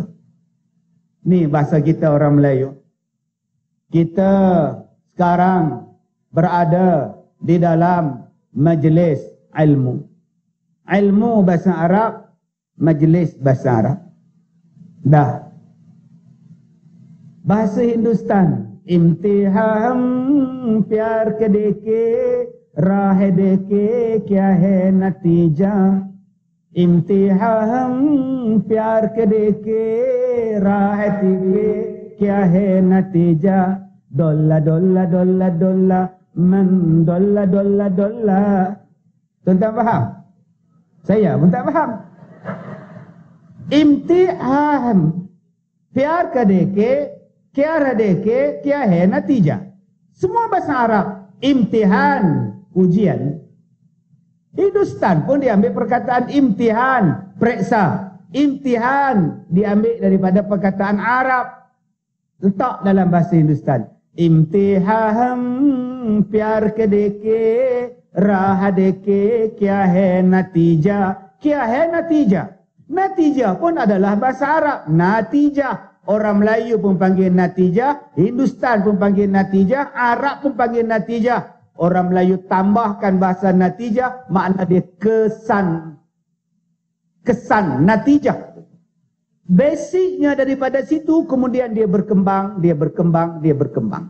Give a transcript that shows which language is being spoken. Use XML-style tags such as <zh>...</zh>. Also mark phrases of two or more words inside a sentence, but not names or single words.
<ms>Ni bahasa kita orang Melayu. Kita sekarang berada di dalam majlis ilmu. Ilmu bahasa Arab, majlis bahasa Arab. Dah. Bahasa Hindustan,</ms> <hi>इम्तिहान प्यार के देखे राह देखे क्या है नतीजा इम्तिहान प्यार के देखे राह देखे क्या है नतीजा डोला डोला डोला डोला मन डोला डोला डोला.</hi> <ms>Tuan-tuan faham? Saya pun tak faham.</ms> <hi>इम्तिहान प्यार के देखे क्या radeke, क्या है natija.</hi> <ms>Semua bahasa Arab. Imtihan, ujian. Hindustan pun diambil perkataan imtihan, periksa. Imtihan diambil daripada perkataan Arab. Letak dalam bahasa Hindustan.</ms> <hi>इम्तिहान, प्यार के देके, राह देके, क्या है नतीजा. क्या है नतीजा.</hi> <ms>Natija pun adalah bahasa Arab. Natijah. Orang Melayu pun panggil natijah, Hindustan pun panggil natijah, Arab pun panggil natijah. Orang Melayu tambahkan bahasa natijah, makna dia kesan. Kesan, natijah. Basicnya daripada situ, kemudian dia berkembang, dia berkembang, dia berkembang.</ms>